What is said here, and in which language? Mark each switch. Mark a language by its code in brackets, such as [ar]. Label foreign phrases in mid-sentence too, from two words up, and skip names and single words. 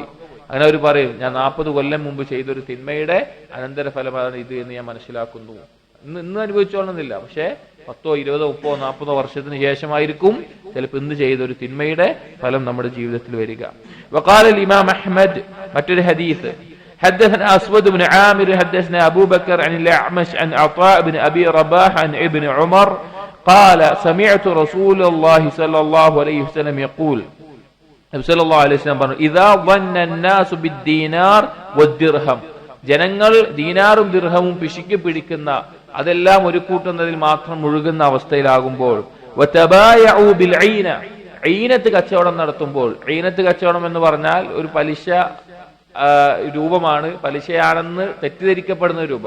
[ml] അങ്ങനെ അവർ പറയും, ഞാൻ 40 കൊല്ലം മുമ്പ് ചെയ്തൊരു തിന്മയുടെ അനന്തര ഫലമാണ് ഇത് എന്ന് ഞാൻ മനസ്സിലാക്കുന്നു. ഇന്ന് അനുഭവിച്ചോളുന്നില്ല, പക്ഷെ 10, 20, 30, 40 വർഷത്തിന് ശേഷമായിരിക്കും ചിലപ്പോൾ ഇന്ന് ചെയ്തൊരു തിന്മയുടെ ഫലം നമ്മുടെ ജീവിതത്തിൽ വരിക. വഖാല ഇമാം അഹ്മദ്, മറ്റൊരു ഹദീസ്, [ar] حدثنا أسود بن عامر حدثنا أبو بكر عن الأعمش عن عطاء بن أبي رباح عن ابن عمر قال سمعت رسول الله صلى الله عليه وسلم يقول, صلى الله عليه وسلم പറഞ്ഞു, إذا ظن الناس بالدينار والدرهم, [ml] ജനങ്ങൾ ദീനാറും ദിർഹമും പിശുക്കി പിടിക്കുന്ന അതെല്ലാം ഒരു കൂട്ടുന്നതിൽ മാത്രം മുഴുകുന്ന അവസ്ഥയിലാകുമ്പോൾ, [ar] وتبايعوا بالعينة, [ml] ഐനത്ത് കച്ചവടം നടത്തുമ്പോൾ, ഐനത്ത് കച്ചവടം എന്ന് പറഞ്ഞാൽ ഒരു പലിശ രൂപമാണ്, പലിശയാണെന്ന് തെറ്റിദ്ധരിക്കപ്പെടുന്ന രൂപം.